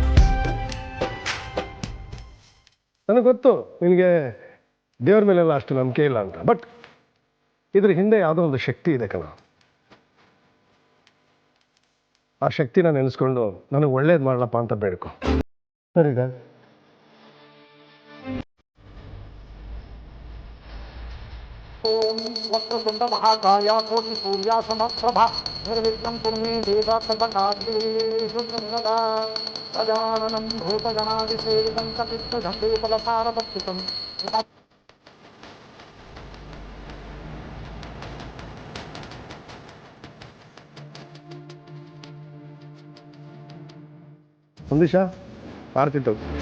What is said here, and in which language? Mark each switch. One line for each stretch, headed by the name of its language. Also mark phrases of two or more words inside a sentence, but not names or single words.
Kannada: ನನಗೆ ಗೊತ್ತು ನಿನಗೆ ದೇವ್ರ ಮೇಲೆಲ್ಲ ಅಷ್ಟು ನಂಬಿಕೆ ಇಲ್ಲ ಅಂತ, ಬಟ್ ಇದ್ರ ಹಿಂದೆ ಯಾವುದೋ ಒಂದು ಶಕ್ತಿ ಇದೆ ಕಣ. ಆ ಶಕ್ತಿನ ನೆನೆಸ್ಕೊಂಡು ನನಗೆ ಒಳ್ಳೇದು ಮಾಡಲಪ್ಪ ಅಂತ ಬೇಡ್ಕೊ. ಸರಿಗ
Sanskrit: ओम वक्रतुंड महाकाय कोटि सूर्या समप्रभा निर्विघ्नं कुरु मे देव सर्वकार्येषु सर्वदा. गजाननं भूतगणादिसेवितं कपित्थजम्बूफलसारभक्षितं.
Kannada: ಒಂದಿಶ ಆರ್ತಿತ್ತು.